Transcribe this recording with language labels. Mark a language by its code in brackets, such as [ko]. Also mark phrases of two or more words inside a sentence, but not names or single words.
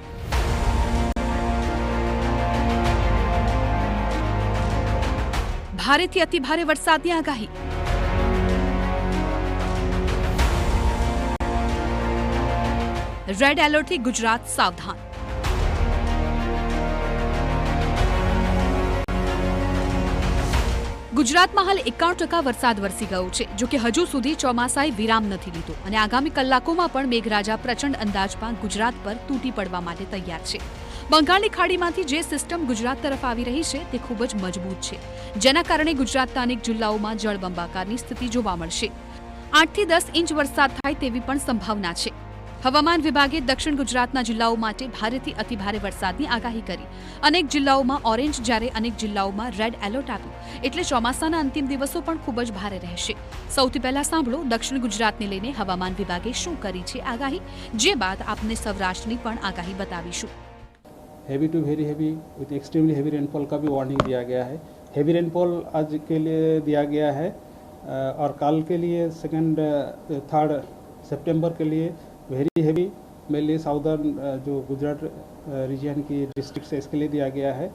[gu] ભારેથી અતિ ભારે વરસાદની આગાહી। [en] red alertથી [gu] ગુજરાત સાવધાન। ગુજરાતમાં હાલ 91% વરસાદ વરસી ગયો છે। જો કે હજુ સુધી ચોમાસાએ વિરામ નથી લીધો અને આગામી કલાકોમાં પણ મેઘરાજા પ્રચંડ અંદાજમાં ગુજરાત પર તૂટી પડવા માટે તૈયાર છે। બંગાળની ખાડીમાંથી જે સિસ્ટમ ગુજરાત તરફ આવી રહી છે તે ખૂબ જ મજબૂત છે, જેના કારણે ગુજરાતના અનેક જિલ્લાઓમાં જળબંબાકારની સ્થિતિ જોવા મળશે। 8 થી 10 ઇંચ વરસાદ થાય તેવી પણ સંભાવના છે। હવામાન વિભાગે દક્ષિણ ગુજરાતના જિલ્લાઓ માટે ભારેથી અતિ ભારે વરસાદની આગાહી કરી। અનેક જિલ્લાઓમાં [en] ઓરેન્જ જ્યારે [gu] અનેક જિલ્લાઓમાં [en] red alert [gu] આપ્યું, એટલે ચોમાસાના અંતિમ દિવસો પણ ખૂબ જ ભારે રહેશે। સૌથી પહેલા સાંભળો દક્ષિણ ગુજરાતને લઈને હવામાન વિભાગે શું કરી છે આગાહી, જે બાદ આપને સૌરાષ્ટ્રની પણ આગાહી બતાવીશું। [en] heavy to very heavy with extremely heavy rainfall [hi] का भी वार्निंग दिया गया है। [en] हेवी रेनफॉल [hi] आज के लिए दिया गया है और कल के लिए 2-3 सितंबर के लिए [en] वेरी हेवी मेनली साउदर्न [hi] जो गुजरात रीजन की डिस्ट्रिक्ट है इसके लिए दिया गया है।